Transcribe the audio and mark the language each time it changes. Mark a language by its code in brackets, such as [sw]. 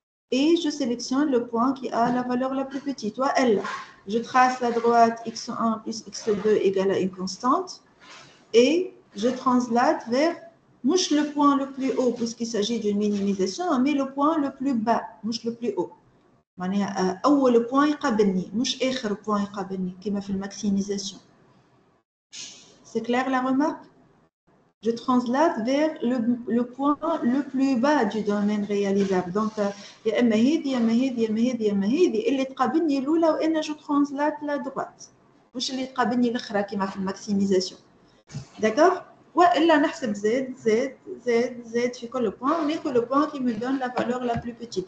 [fr] Et je sélectionne le point qui a la valeur la plus petite, soit L. Je trace la droite x1 plus x2 égale à une constante et je translate vers, mouche le point le plus haut puisqu'il s'agit d'une minimisation, mais le point le plus bas, mouche le plus haut. [ar] معناها أول point يقابلني مش آخر point يقابلني كما في الماكسيميزation. [fr] C'est clair la remarque? Je translate vers le point le plus bas du domaine réalisable. [ar] Donc, يا إما هذه يا إما هذه يا إما هذه يا إما هذه اللي تقابلني الأولى وأنا [fr] je translate la droite. [ar] مش اللي تقابلني الأخرى كما في الماكسيميزation. [fr] D'accord? [ar] وإلا نحسب Z في كل point وناخذ [fr] le point qui me donne la valeur la plus petite.